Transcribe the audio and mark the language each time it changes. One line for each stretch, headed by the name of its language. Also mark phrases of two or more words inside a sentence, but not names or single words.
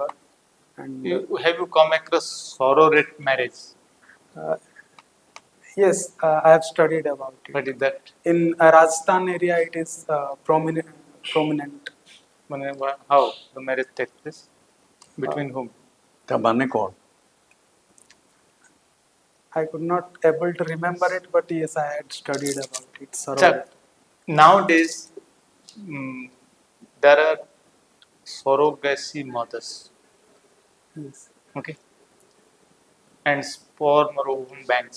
English: And Have you come across surrogate marriage? yes, I have studied about it. What is that? In Rajasthan area, it is prominent. How the marriage takes place? Between whom?
Odia: ତା ମାନେ କ'ଣ?
English: I could not able to remember it, but yes, I had studied about it. Acha, nowadays, there are surrogacy mothers, Yes. okay, and sperm ovum banks.